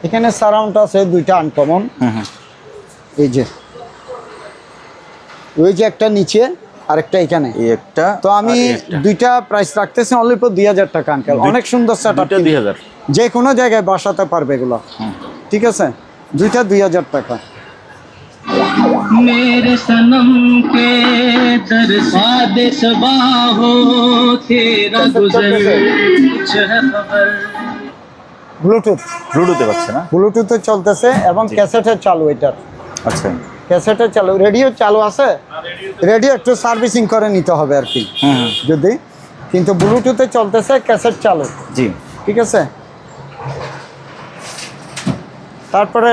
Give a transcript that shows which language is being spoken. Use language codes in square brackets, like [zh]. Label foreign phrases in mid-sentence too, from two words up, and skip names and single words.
[bn] এখানে সারাউন্ড আছে দুইটা আনকমন, এই যে ওই যে একটা নিচে আরেকটা এখানে। এই একটা তো আমি আর এই একটা। দুইটা প্রাইস রাখতেছি [en] only for [bn] 2000 টাকা আঙ্কেল। অনেক সুন্দর সেটআপ, দুইটা 2000। যে কোনো জায়গায় বসাতে পারবে এগুলো, ঠিক আছে? দুইটা 2000 টাকা। [hi] मेरे सनम के दर सादे सबा हो तेरा गुजर कुछ है खबर। [bn] ব্লুটুথ ব্লুটুথে পাচ্ছে না? ব্লুটুথে চলতেছে এবং ক্যাসেটের চালু, এটার আচ্ছা। ক্যাসেটের চালু। রেডিও চালু আছে, রেডিও একটু সার্ভিসিং করে নিতে হবে আর কি যদি, কিন্তু ব্লুটুথে চলতেছে, ক্যাসেট চালু, জি। ঠিক আছে? তারপরে